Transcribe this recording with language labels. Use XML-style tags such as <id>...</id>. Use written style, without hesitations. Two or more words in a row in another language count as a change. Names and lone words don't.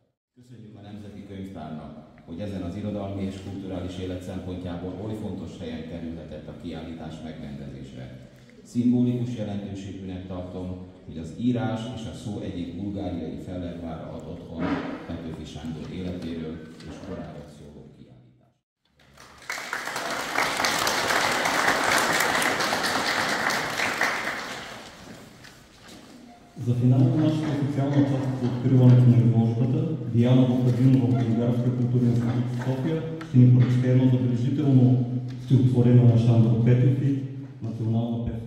<hu>Köszönjük a Nemzeti Könyvtárnak, hogy ezen az irodalmi és kulturális élet szempontjából oly fontos helyen kerülhetett a kiállítás megrendezésre. Szimbolikus jelentőségűnek tartom, hogy az írás és a szó egyik bulgáriai Fellervára ad otthon Petőfi Sándor életéről és koráról szóló kiállítás.</hu> <bg>За финал на нашата официална част по откриването на изложбата, Диана Вукадинова от Българския културен институт в София ще ни прочете едно забележително стихотворение на Шандор Петев, национална песен.</bg>